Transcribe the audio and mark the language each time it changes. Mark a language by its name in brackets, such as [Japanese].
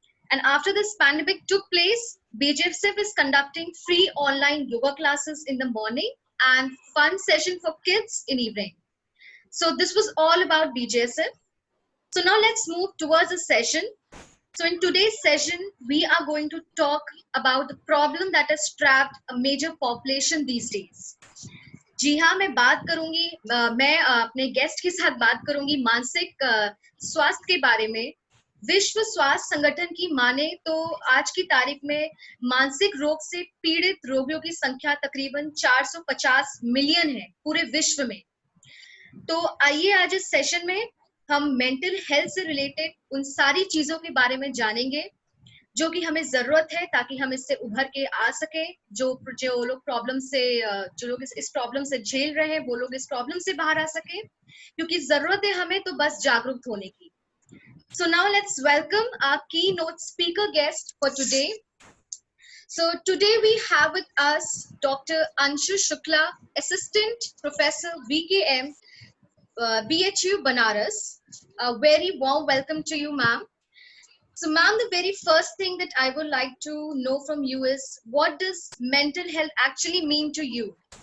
[English] And after this pandemic took place, BJSF is conducting free online yoga classes in the morning and fun session for kids in evening. So this was all about BJSF. So now let's move towards the session. So in today's session, we are going to talk about the problem that has trapped a major population these days. [Hindi] जी हाँ, मैं बात करूंगी मैं अपने guest के साथ बात करूंगी मानसिक स्वास्थ्य के बारे में। विश्व स्वास्थ्य संगठन की माने तो आज की तारीख में मानसिक रोग से पीड़ित रोगियों की संख्या तकरीबन 450 मिलियन है पूरे विश्व में। तो आइए आज इस सेशन में हम मेंटल हेल्थ से रिलेटेड उन सारी चीजों के बारे में जानेंगे जो कि हमें जरूरत है ताकि हम इससे उभर के आ सके। जो जो लोग प्रॉब्लम से जो लोग इस प्रॉब्लम से झेल रहे हैं वो लोग इस प्रॉब्लम से बाहर आ सके, क्योंकि जरूरत है हमें तो बस जागरूक होने की। [English] So now let's welcome our keynote speaker guest for today. So today we have with us Dr. Anshu Shukla, Assistant Professor VKM, BHU Banaras. A very warm welcome to you, ma'am. So, ma'am, the very first thing that I would like to know from you is what does mental health actually mean to you?